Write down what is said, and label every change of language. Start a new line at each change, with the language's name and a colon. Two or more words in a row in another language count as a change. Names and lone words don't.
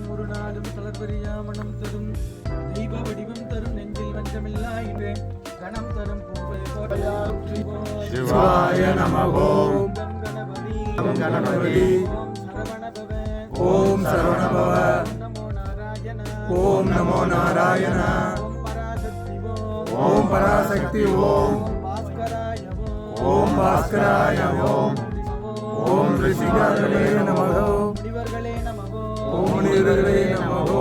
Tamil: ஒரு நாளும் தளர்வரியா மனம் தரும் தெய்வ வடிவம் தரும் நெஞ்சில் வஞ்சமில்லா இன்று கணம் தரும்
Sanskrit: शिवाय नमः ओम गणपति ओम शरवणभव ओम नमो नारायण ओम पराशक्ति ओम भास्कराय ओम ऋषिकाय नमः ओम मुनिवर्गले नमः